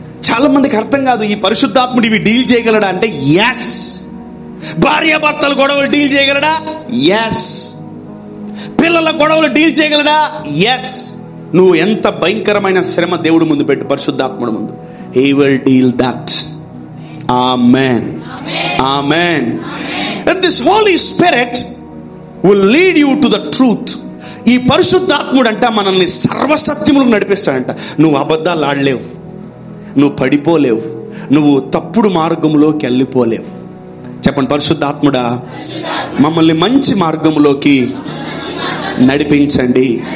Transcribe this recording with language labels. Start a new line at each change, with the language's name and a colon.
Telugu: చాలా మందికి అర్థం కాదు, ఈ పరిశుద్ధాత్ముడు ఇవి డీల్ చేయగలడా అంటే ఎస్. భార్యాభర్తల గొడవలు డీల్ చేయగలడా? ఎస్. పిల్లల గొడవలు డీల్ చేయగలడా? ఎస్. నువ్వు ఎంత భయంకరమైన శ్రమ దేవుడు ముందు పెట్టు, పరిశుద్ధాత్ముడు ముందు,
English: He will deal that. Amen. Amen. And this Holy Spirit will lead you to the truth.
Telugu: ఈ పరిశుద్ధాత్ముడు అంట మనల్ని సర్వసత్యములకు నడిపిస్తాడంట. నువ్వు అబద్ధాలు ఆడలేవు, నువ్వు పడిపోలేవు, నువ్వు తప్పుడు మార్గంలోకి వెళ్ళిపోలేవు. చెప్పండి, పరిశుద్ధాత్ముడా మమ్మల్ని మంచి మార్గంలోకి నడిపించండి.